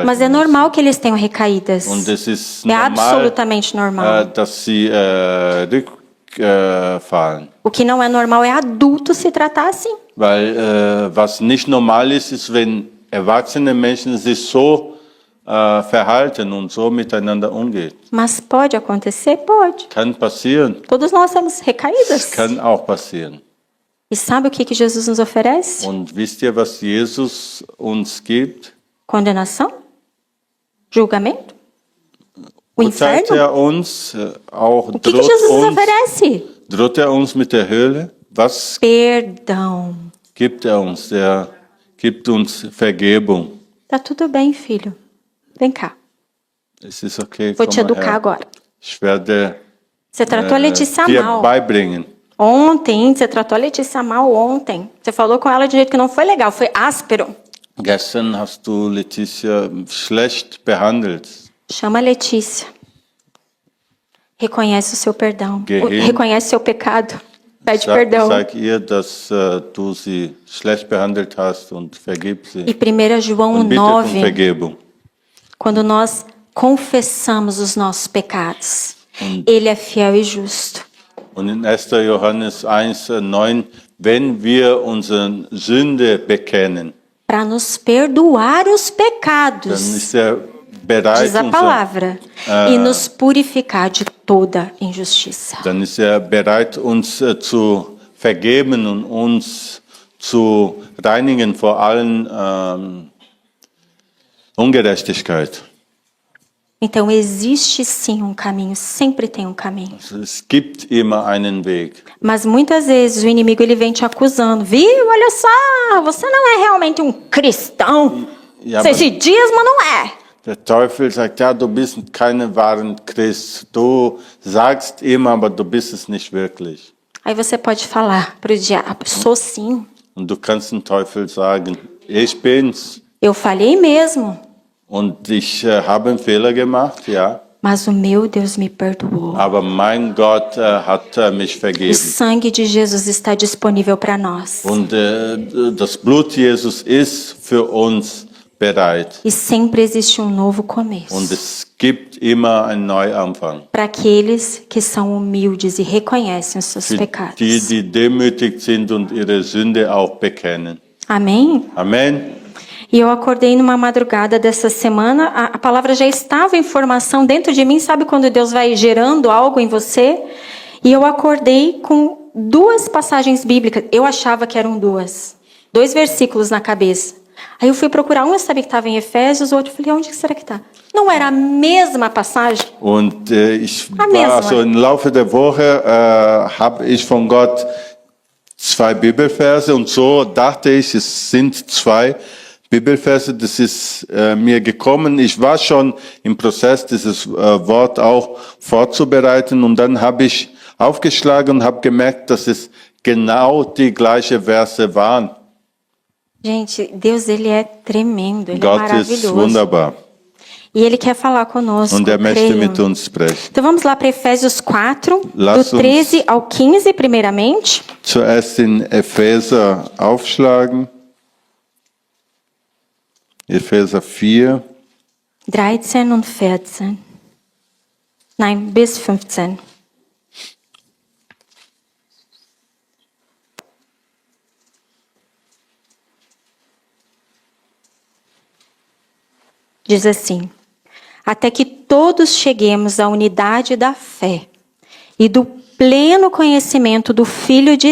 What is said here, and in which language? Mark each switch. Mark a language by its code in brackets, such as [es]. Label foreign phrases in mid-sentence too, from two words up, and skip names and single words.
[pt] Mas é normal que eles tenham recaídas. [de] müssen. Und es ist [pt] É normal, absolutamente normal. [de] dass sie rückfallen. [pt] O que não é normal é adulto se tratar assim. [de] Weil was nicht normal ist, ist, wenn erwachsene Menschen sich so verhalten und so miteinander umgehen. [pt] Mas pode acontecer? Pode. [de] Kann passieren. [pt] Todos nós temos recaídas. [de] Kann auch passieren. [pt] E sabe o que Jesus nos oferece? [de] Und wisst ihr, was Jesus uns gibt? [pt] Condenação? Julgamento? O [de] Urteilt [pt] inferno? [de] er uns, auch [pt] O que Jesus nos oferece? [de] droht er uns mit der Hölle? Was [pt] Perdão. [de] gibt er uns? Er gibt uns Vergebung. [pt] Tá tudo bem, filho. Vem cá. [de] Es ist okay, [pt] Vou [de] komm [pt] te [de] mal [pt] educar [de] her. [pt] agora. [de] Ich werde [pt] Você tratou a Letícia [de] dir [pt] mal. [de] beibringen. [pt] Ontem, você tratou a Letícia mal ontem. Você falou com ela de um jeito que não foi legal, foi áspero. [de] Gestern hast du Letizia schlecht behandelt. [pt] Chama a Letícia. Reconhece o seu perdão. [de] Geh hin. [pt] Reconhece o seu pecado. Pede perdão. [de] Sag ihr, dass du sie schlecht behandelt hast und vergib sie. [pt] E 1 João [de] Und bitte um [pt] 9, [de] Vergebung. [pt] quando nós confessamos os nossos pecados, Ele é fiel e justo. [de] Und in 1. Johannes 1,9, wenn wir unsere Sünde bekennen, [pt] Para nos perdoar os [de] dann [pt] pecados, [de] ist er bereit, [pt] diz a palavra, e nos purificar de toda injustiça. [de] dann ist er bereit, uns zu vergeben und uns zu reinigen vor allen Ungerechtigkeit. [pt] Então existe sim um caminho, sempre tem um caminho. [de] Es gibt immer einen Weg. [pt] Mas muitas vezes o inimigo ele vem te acusando. Viu? Olha só, você não é realmente um cristão. [de] Ja, [pt] Você se diz, mas não é. [de] Der Teufel sagt, ja, du bist kein wahren Christ. Du sagst immer, aber du bist es nicht wirklich. [pt] Aí você pode falar para o diabo, sou sim. [de] Und du kannst dem Teufel sagen, ich bin's. [pt] Eu falhei mesmo, [de] Und ich habe einen Fehler gemacht, ja. [pt] mas o meu Deus me perdoou. [de] Aber mein Gott hat mich [pt] O [de] vergeben. [pt] sangue de Jesus está disponível para nós. [de] Und das Blut Jesus ist für uns bereit. [pt] E sempre existe um novo [de] Und [pt] começo. [de] es gibt immer einen Neuanfang. [pt] Para aqueles que são humildes e reconhecem os seus [de] Für [pt] pecados. [de] die demütig sind und ihre Sünde auch bekennen. [pt] Amém? [de] Amen. [pt] E eu acordei numa madrugada dessa semana, a palavra já estava em formação dentro de mim, sabe quando Deus vai gerando algo em você? E eu acordei com 2 passagens bíblicas, eu achava que eram 2 versículos na cabeça. Aí eu fui procurar, um eu sabia que estava em Efésios, o outro eu falei, onde que será que está? Não era a mesma passagem? [de] Und ich [pt] Mesma. [de] war so im Laufe der Woche, habe ich von Gott 2 Bibelverse und so dachte ich, es sind 2. Bibelverse, das ist mir gekommen. Ich war schon im Prozess, dieses Wort auch vorzubereiten, und dann habe ich aufgeschlagen und habe gemerkt, dass es genau die gleichen Verse waren. [pt] Gente, Deus, ele é tremendo, ele é [de] Gott ist [pt] maravilhoso. [de] wunderbar [pt] E ele quer falar conosco, [de] und er möchte [pt] creio. [de] mit uns sprechen. [pt] Então vamos lá para Efésios 4, [de] Lass [pt] do 13 ao 15, primeiramente. [de] Zuerst in Epheser aufschlagen. Epheser 4. 13 und 14. Nein, bis 15. [pt] Diz assim: até que todos cheguemos à unidade da fé e do pleno conhecimento do Filho de